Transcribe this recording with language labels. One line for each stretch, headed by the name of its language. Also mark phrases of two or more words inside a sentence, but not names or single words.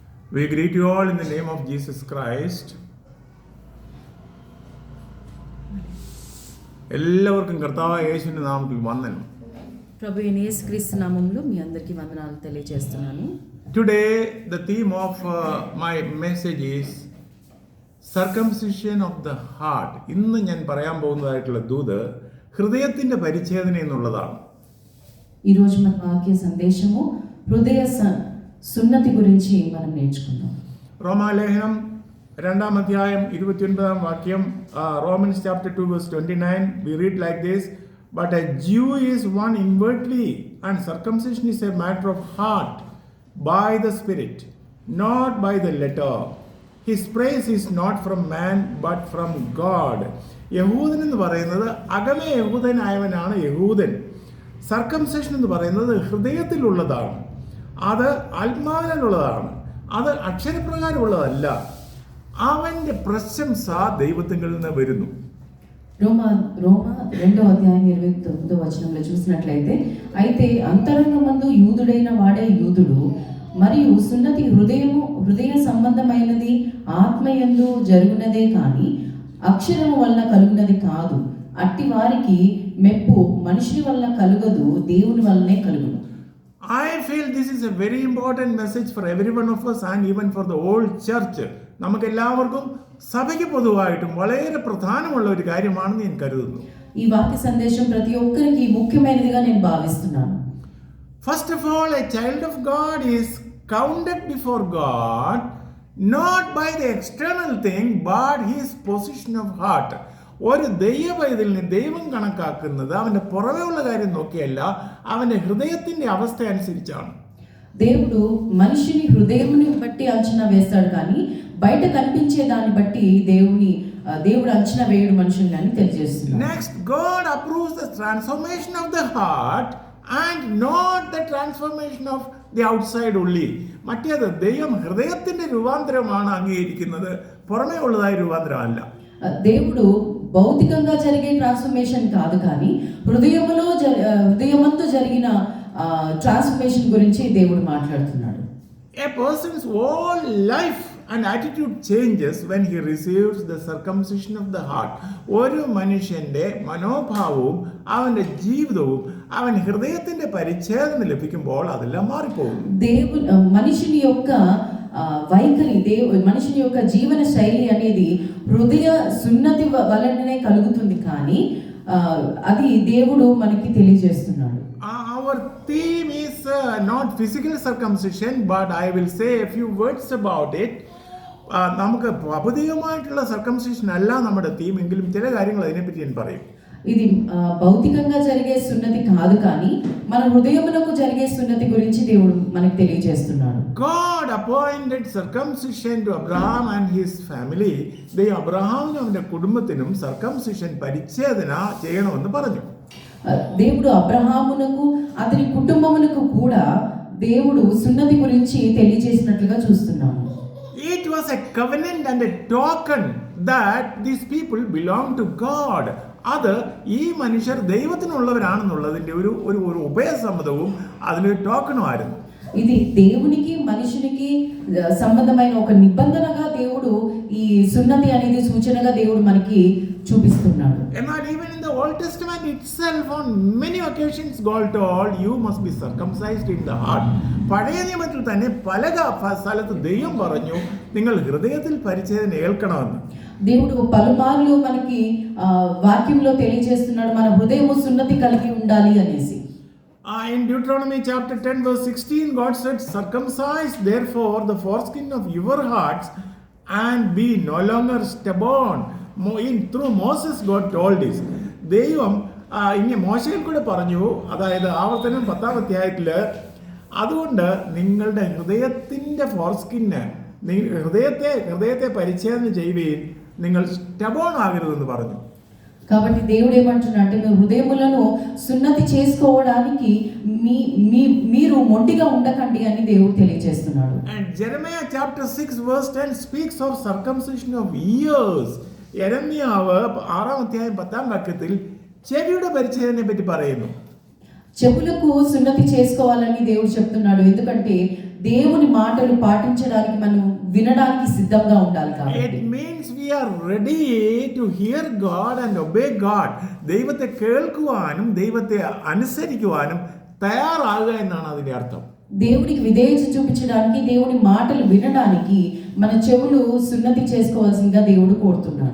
English: We greet you all in the name of Jesus Christ.
Malayalam: എല്ലാവർക്കും കർത്താവായ യേശുവിന്റെ നാമത്തിൽ വന്ദനം.
Telugu: ప్రభు అయిన యేసుక్రీస్తు నామములో మీ అందరికీ వందనాలు తెలియజేస్తున్నాను.
English: Today the theme of my message is circumcision of the heart.
Malayalam: ഇന്ന് ഞാൻ പറയാൻ പോകുന്നതായിട്ടുള്ള ദൂത് ഹൃദയത്തിന്റെ പരിച്ഛേദന എന്നുള്ളതാണ്.
Telugu: ఈ రోజు మన వాక్య సందేశము హృదయ సున్నతి గురించి మనం నేర్చుకుందాం.
Malayalam: റോമാലേഖനം 2-ാം അധ്യായം 29-ാം വാക്യം,
English: Romans chapter 2 verse 29, we read like this: but a Jew is one inwardly, and circumcision is a matter of heart by the Spirit, not by the letter. His praise is not from man but from God.
Malayalam: യഹൂദൻ എന്ന് പറയുന്നത് അകമേ യഹൂദനായവനാണ് യഹൂദൻ. സർക്കംസേഷൻ എന്ന് പറയുന്നത് ഹൃദയത്തിലുള്ളതാണ്, അത് ആത്മാവിനുള്ളതാണ്, അത് അക്ഷരപ്രകാരമുള്ളതല്ല. അവന്റെ പ്രശംസ ദൈവത്തിൽ നിന്ന് വരുന്നു.
Telugu: రోమా 2వ అధ్యాయం 29వ వచనంలో చూసినట్లయితే, అయితే అంతరంగమందు యూదుడైన వాడే యూదుడు, మరియు సున్నతి హృదయ సంబంధమైనది, ఆత్మయందు జరుగునదే కాని అక్షరము వల్ల కలుగునది కాదు. అట్టి వారికి మెప్పు మనుషుని వల్ల కలుగదు, దేవుని వల్లనే కలుగును.
English: I feel this is a very important message for every one of us and even for the whole church.
Malayalam: നമുക്ക് എല്ലാവർക്കും സഭയ്ക്ക് പൊതുവായിട്ടും വളരെ പ്രധാനമുള്ള ഒരു കാര്യമാണെന്ന് ഞാൻ കരുതുന്നു.
Telugu: ఈ వాక్య సందేశం ప్రతి ఒక్కరికి ముఖ్యమైనదిగా నేను భావిస్తున్నాను.
English: First of all, a child of God is counted before God not by the external thing but his position of heart.
Malayalam: ഒരു ദൈവപൈതലിനെ ദൈവം കണക്കാക്കുന്നത് അവന്റെ പുറമേ ഉള്ള കാര്യം നോക്കിയല്ല, അവന്റെ ഹൃദയത്തിന്റെ അവസ്ഥ അനുസരിച്ചാണ്.
Telugu: దేవుడు మనిషిని హృదయముని బట్టి అంచనా వేస్తాడు, కానీ బయట కనిపించే దాన్ని బట్టి దేవుడు అంచనా వేయడు మనుషుల్ని అని తెలియజేస్తున్నాడు.
English: Next, God approves the transformation of the heart and not the transformation of the outside only.
Malayalam: മറ്റേത് ദൈവം ഹൃദയത്തിന്റെ രൂപാന്തരമാണ് അംഗീകരിക്കുന്നത്, പുറമേ ഉള്ളതായ രൂപാന്തരമല്ല.
Telugu: దేవుడు భౌతికంగా జరిగే ట్రాన్స్ఫర్మేషన్ కాదు, కానీ హృదయమందు జరిగిన ట్రాన్స్ఫర్మేషన్ గురించి దేవుడు మాట్లాడుతున్నాడు.
English: A person's whole life and attitude changes when he receives the circumcision of the heart.
Malayalam: ഒരു മനുഷ്യന്റെ മനോഭാവവും അവന്റെ ജീവിതവും അവൻ ഹൃദയത്തിന്റെ പരിച്ഛേദന ലഭിക്കുമ്പോൾ അതെല്ലാം മാറിപ്പോകും.
Telugu: మనిషిని యొక్క వైఖరి, మనిషిని యొక్క జీవన శైలి అనేది హృదయ సున్నతి వలననే కలుగుతుంది, కానీ అది దేవుడు మనకి తెలియజేస్తున్నాడు.
English: Our theme is not physical circumcision, but I will say a few words about it.
Malayalam: നമുക്ക് ഭൗതികമായിട്ടുള്ള സർക്കംസിഷൻ അല്ല നമ്മുടെ തീം, എങ്കിലും ചില കാര്യങ്ങൾ അതിനെപ്പറ്റി ഞാൻ പറയും.
Telugu: ఇది భౌతికంగా జరిగే సున్నతి కాదు, కానీ మన హృదయమునకు జరిగే సున్నతి గురించి దేవుడు మనకు తెలియజేస్తున్నాడు.
English: God appointed circumcision to Abraham and his family.
Malayalam: ദൈവം അബ്രഹാമിനും അവന്റെ കുടുംബത്തിനും സർക്കംസിഷൻ പരിച്ഛേദന ചെയ്യണമെന്ന് പറഞ്ഞു.
Telugu: దేవుడు అబ్రహామునకు అతని కుటుంబమునకు కూడా దేవుడు సున్నతి గురించి తెలియజేసినట్లుగా చూస్తున్నాము.
English: It was a covenant and a token that these people belong to God.
Malayalam: അത് ഈ മനുഷ്യർ ദൈവത്തിനുള്ളവരാണെന്നുള്ളതിന്റെ ഒരു ഉഭയസമ്മതവും അതിലൊരു ടോക്കണും ആയിരുന്നു.
Telugu: ఇది దేవునికి మనుషునికి సంబంధమైన ఒక నిబంధనగా దేవుడు ఈ సున్నతి అనేది సూచనగా దేవుడు మనకి చూపిస్తున్నాడు.
English: എന്നാൽ even in the Old Testament itself on many occasions God told you must be circumcised in the heart.
Malayalam: പഴയ നിയമത്തിൽ തന്നെ പല സ്ഥലത്ത് ദൈവം പറഞ്ഞു നിങ്ങൾ ഹൃദയത്തിൽ പരിച്ഛേദന ഏൽക്കണമെന്ന്.
Telugu: దేవుడు పలుమార్లు మనకి వాక్యంలో తెలియజేస్తున్నాడు మన హృదయము సున్నతి కలిగి ఉండాలి అనేసి.
English: In Deuteronomy chapter 10 verse 16, God said, circumcise therefore the foreskin of your hearts and be no longer stubborn. Through Moses God told this.
Malayalam: ദൈവം ഇങ്ങനെ മോശയിൽ കൂടെ പറഞ്ഞു, അതായത് ആവർത്തനം 10-ാം അധ്യായത്തില്, അതുകൊണ്ട് നിങ്ങളുടെ ഹൃദയത്തിന്റെ ഫോർസ്കിന് ഹൃദയത്തെ പരിച്ഛേദന ചെയ്യുകയും നിങ്ങൾ സ്റ്റബോൺ ആകരുതെന്ന് പറഞ്ഞു.
Telugu: కాబట్టి దేవుడు ఏమంటున్నాడంటే, మీ హృదయములను సున్నతి చేసుకోవడానికి మీరు మొండిగా ఉండకండి అని దేవుడు తెలియజేస్తున్నాడు.
English: And Jeremiah chapter 6 verse 10 speaks of circumcision of ears.
Malayalam: യെരമ്യാവ് 6-ാം അധ്യായം 10-ാം വാക്യത്തിൽ ചെവിയുടെ പരിച്ഛേദനയെ പറ്റി പറയുന്നു.
Telugu: చెవులకు సున్నతి చేసుకోవాలని దేవుడు చెప్తున్నాడు, ఎందుకంటే దేవుని మాటలు పాటించడానికి మనం వినడానికి సిద్ధంగా ఉండాలి కాబట్టి
English: It means we are ready to hear God and obey God.
Malayalam: ദൈവത്തെ കേൾക്കുവാനും ദൈവത്തെ അനുസരിക്കുവാനും തയ്യാറാകുക എന്നാണ് അതിന്റെ അർത്ഥം.
Telugu: దేవునికి విధేయత చూపించడానికి దేవుని మాటలు వినడానికి మన చెవులు సున్నతి చేసుకోవాల్సిందిగా దేవుడు కోరుతున్నాడు.